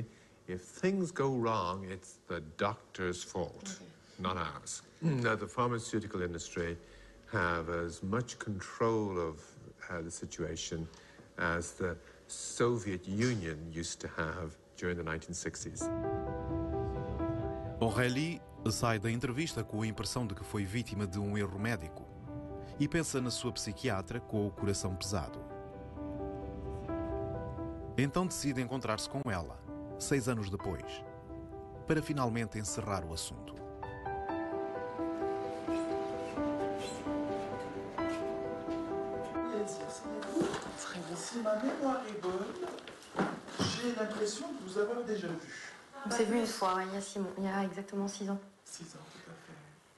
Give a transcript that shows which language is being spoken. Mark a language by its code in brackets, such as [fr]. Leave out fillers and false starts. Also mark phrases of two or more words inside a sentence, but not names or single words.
[en] If things go wrong, it's the doctor's fault, not ours. Now, the pharmaceutical industry have as much control of the situation as the Soviet Union used to have during the 1960s. [pt] Aurélie sai da entrevista com a impressão de que foi vítima de um erro médico e pensa na sua psiquiatra com o coração pesado. Então decide encontrar-se com ela, 6 anos depois, para finalmente encerrar o assunto. [fr] Si ma mémoire est bonne, j'ai l'impression de vous avoir déjà vu. On s'est vu une fois, il y a exactement 6 ans. 6 ans, tout à fait.